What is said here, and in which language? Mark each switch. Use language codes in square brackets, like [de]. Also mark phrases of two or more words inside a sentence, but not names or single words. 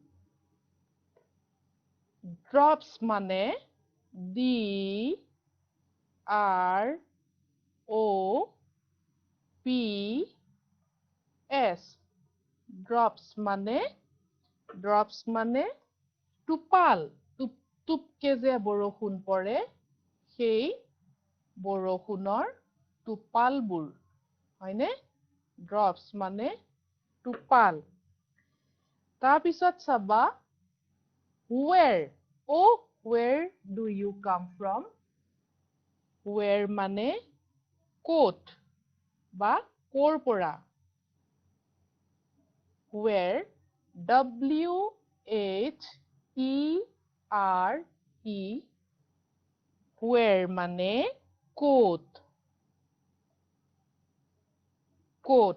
[as] ড্ৰপছ মানে D-R-O-P-S, ড্ৰপছ মানে টোপাল, টুপকে যে বৰষুণ পৰে, সেই বৰষুণৰ টোপালবোৰ, হয়নে? ড্ৰপছ মানে টোপাল। তাৰপিছত চাবা [en] where, where do you come from? [as] Where মানে ক'ত বা ক'ৰ পৰা। Where, W-H-E-R-E, where মানে ক'ত, ক'ত।